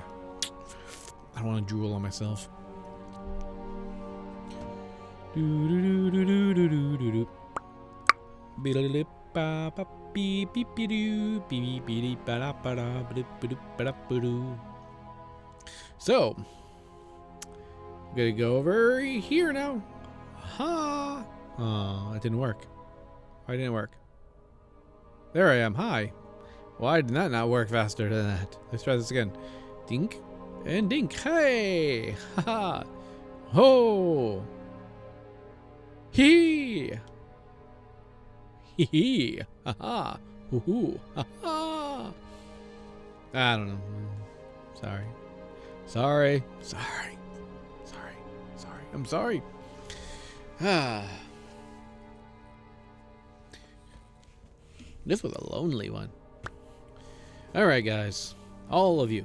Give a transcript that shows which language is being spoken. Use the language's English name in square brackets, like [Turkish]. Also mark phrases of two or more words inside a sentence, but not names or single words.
[English] I don't want to drool on myself. So, I'm gonna go over here now. Ha! Oh, it didn't work. Why didn't it work? There I am. Hi. Why did that not work faster than that? Let's try this again. Dink and dink. Hey! Ha! Ho! Hee! Hee hee! Ha ha! Hoo hoo! Ha ha! I don't know. Sorry. Sorry. Sorry. Sorry. Sorry. I'm sorry. Ah. This was a lonely one. Alright, guys. All of you.